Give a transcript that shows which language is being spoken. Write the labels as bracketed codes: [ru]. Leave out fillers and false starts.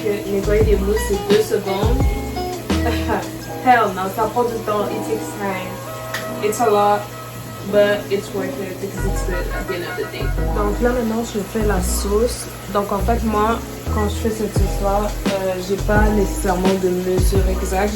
[fr] Nettoyer des mousses, c'est 2 secondes. [en] Hell no, [fr] ça prend du temps. [en] It takes time. It's a lot, but it's worth it because it's good at the end of the day. [fr] Donc là maintenant, je fais la sauce. Donc en fait, moi, quand je fais cette sauce-là, j'ai pas nécessairement de mesure exacte.